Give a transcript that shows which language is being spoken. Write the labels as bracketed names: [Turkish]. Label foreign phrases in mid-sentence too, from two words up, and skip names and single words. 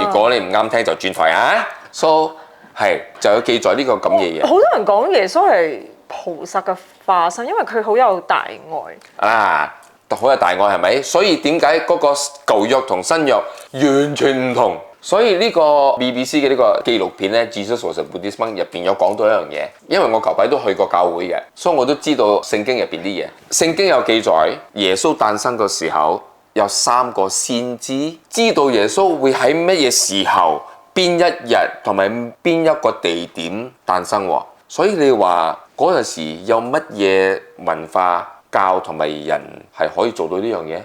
[Cantonese] 如果你唔啱聽就轉台啊。So 係就有記載呢個咁嘅嘢。好多人講耶穌係菩薩嘅化身，因為佢好有大愛。好有大愛係咪？所以點解嗰個舊約同新約完全唔同？所以呢個 BBC 嘅呢個紀錄片咧 ， [English] Jesus was a Buddhist monk [Cantonese] 入邊有講到一樣嘢，因為我舊排都去過教會嘅，所以我都知道聖經入邊啲嘢。聖經有記載耶穌誕生嘅時候。有3個先知知道耶穌會喺乜嘢時候、邊一日同埋邊一個地點誕生喎，所以你話嗰陣時有乜嘢文化教同埋人係可以做到呢樣嘢？